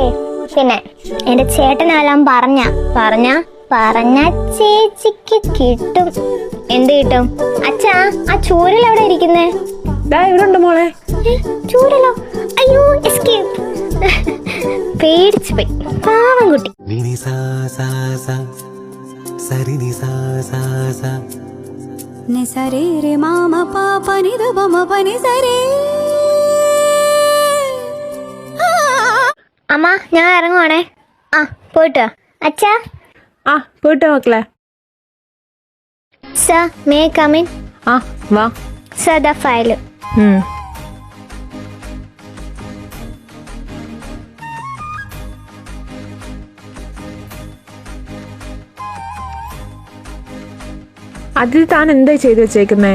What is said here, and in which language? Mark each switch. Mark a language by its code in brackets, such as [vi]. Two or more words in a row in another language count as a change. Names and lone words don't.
[ml] പിന്നെ എന്റെ ചേട്ടനെല്ലാം പറഞ്ഞ ചേച്ചിക്ക് കിട്ടും. എന്ത് കിട്ടും? അച്ഛാ, ആ ചൂരൽ എവിടെ ഇരിക്കുന്നേ? ഇവിടെ ഉണ്ട് മോളെ. ചൂരലോ? അയ്യോ, എസ്കേപ്പ്. പേടിച്ചു പോയി, പാവം കുട്ടി. ని సరే రే మామ పాప నిద బమ పని సరే. അമ്മ, ഞാൻ ഇറങ്ങുവാണേ. ആ, പോയിട്ട് വാ. അച്ഛാ. ആ, പോയിട്ട് മക്കളെ. [en] Sir, may come in? [ml] ആ, വാ. [en] Sir, the file. [ml] അതിഥി, താൻ എന്തായി ചെയ്തു വെച്ചേക്കുന്നേ?